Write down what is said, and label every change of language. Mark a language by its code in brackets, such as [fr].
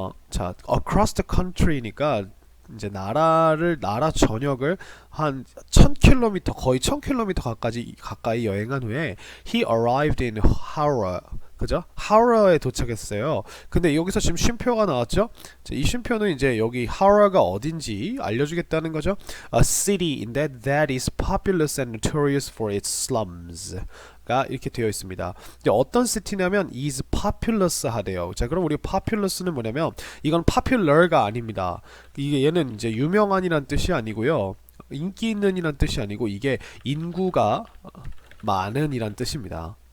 [ko] 자, [en] across the country [ko] 니까 이제 나라 전역을 한 1000km 거의 1000km 가까이 여행한 후에 [en] he arrived in Howrah. [ko] 그죠? 하우라에 도착했어요. 근데 여기서 지금 쉼표가 나왔죠? 자, 이 쉼표는 이제 여기 하우라가 어딘지 알려주겠다는 거죠. [en] A city인데 that is populous and notorious for its slums. [ko] 가 이렇게 되어 있습니다. 이제 어떤 시티냐면 is populous 하대요. 자, 그럼 우리 populous는 뭐냐면 이건 popular가 아닙니다. 이게 얘는 이제 유명한이란 뜻이 아니고요. 인기 있는이란 뜻이 아니고 이게 인구가 많은이란 뜻입니다.